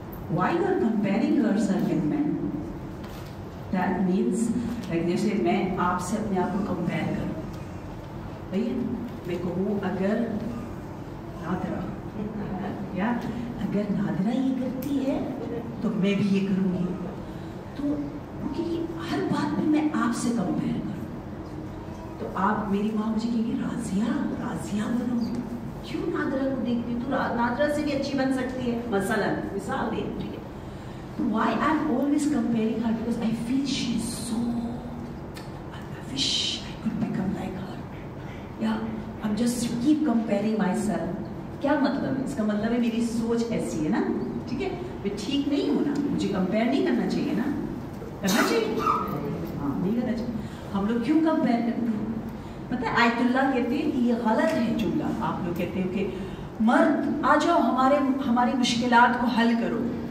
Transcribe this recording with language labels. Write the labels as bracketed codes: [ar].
[en] Why you are comparing yourself with men? That means like [ur] جیسے میں آپ سے اپنے آپ کو کمپیئر کروں, میں کہوں اگر نادرا یا اگر نادرا یہ کرتی ہے تو میں بھی یہ کروں گی. تو کیونکہ ہر بات میں آپ سے کمپیئر کروں, تو آپ میری ماں مجھے کہیں گی راضیہ بنو, کیوں نادرا کو دیکھتی, تو نادرا سے بھی اچھی بن سکتی ہے, مثال دے. ٹھیک ہے, [en] why I'm always comparing her? Because I feel she's so, I wish I could become like her. Yeah, I'm just keep comparing myself. [ur] کیا مطلب ہے اس کا؟ مطلب ہے میری سوچ ایسی ہے نا. ٹھیک ہے, میں ٹھیک نہیں ہوں نا, مجھے کمپیئر نہیں کرنا چاہیے نا. کرنا چاہیے؟ ہاں, نہیں کرنا چاہیے. ہم لوگ کیوں کمپیئر کرتے ہیں؟ پتہ ہے آیت اللہ کہتے ہیں کہ یہ غلط ہے جملہ. آپ لوگ کہتے ہیں کہ مرد آ جاؤ ہماری مشکلات کو حل کرو.